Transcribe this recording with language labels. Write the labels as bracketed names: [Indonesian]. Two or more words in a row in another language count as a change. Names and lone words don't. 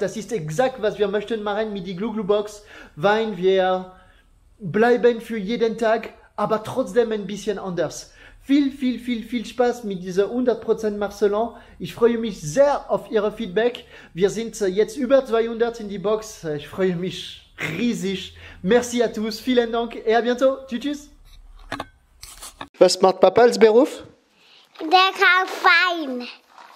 [German] Das ist exakt, was wir möchten machen mit die Glu Glu Box. Wein, wir bleiben für jeden Tag, aber trotzdem ein bisschen anders. Viel Spaß mit dieser 100% Marcelin. Ich freue mich sehr auf Ihre Feedback. Wir sind jetzt über 200 in die Box. Ich freue mich riesig. [French] Merci à tous. [German] Vielen Dank [French] et à bientôt. [German] Tschüss. Was macht Papa als Beruf? Der kauft Wein.